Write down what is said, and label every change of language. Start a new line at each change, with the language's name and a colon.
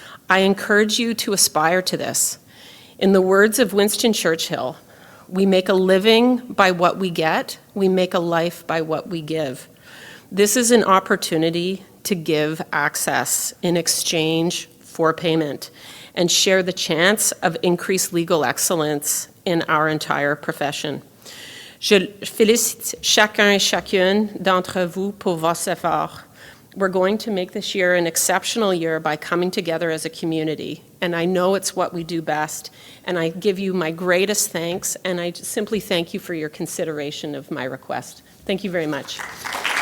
English: I encourage you to aspire to this. In the words of Winston Churchill, we make a living by what we get, we make a life by what we give. This is an opportunity to give access in exchange for payment and share the chance of increased legal excellence in our entire profession.
French: Je félicite chacun et chacune d'entre vous pour vos efforts.
English: We're going to make this year an exceptional year by coming together as a community, and I know it's what we do best, and I give you my greatest thanks, and I simply thank you for your consideration of my request. Thank you very much.